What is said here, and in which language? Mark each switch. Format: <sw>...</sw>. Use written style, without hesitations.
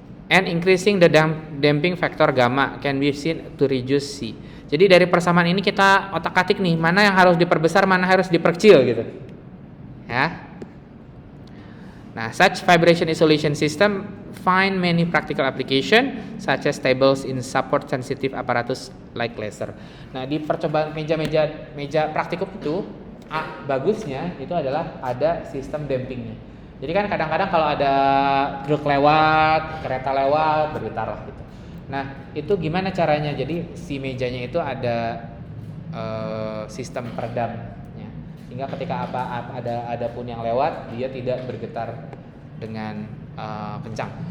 <en>And increasing the damping factor gamma can be seen to reduce C.</en> <id>Jadi dari persamaan ini kita otak-atik nih, mana yang harus diperbesar, mana harus diperkecil gitu. Ya.</id> <en>Nah, such vibration isolation system find many practical application such as tables in support sensitive apparatus like laser.</en> <id>Nah, di percobaan meja praktikum itu bagusnya itu adalah ada sistem dampingnya. Jadi kan kadang-kadang kalau ada truk lewat, kereta lewat, bergetar lah gitu. Nah, itu gimana caranya? Jadi si mejanya itu ada sistem peredamnya, sehingga ketika ada pun yang lewat, dia tidak bergetar dengan kencang.</id>